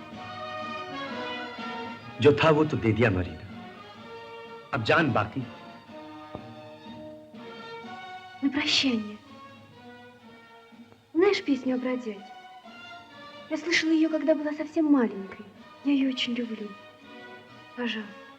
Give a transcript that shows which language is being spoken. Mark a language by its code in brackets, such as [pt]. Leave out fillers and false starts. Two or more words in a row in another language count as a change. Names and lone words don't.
[hi] जो था वो तो दे दिया मरीना। अब जान बाकी। [ru] На прощание. Знаешь песню о бродяге? Я слышала ее, когда была совсем маленькой. Я ее очень люблю. Пожалуйста.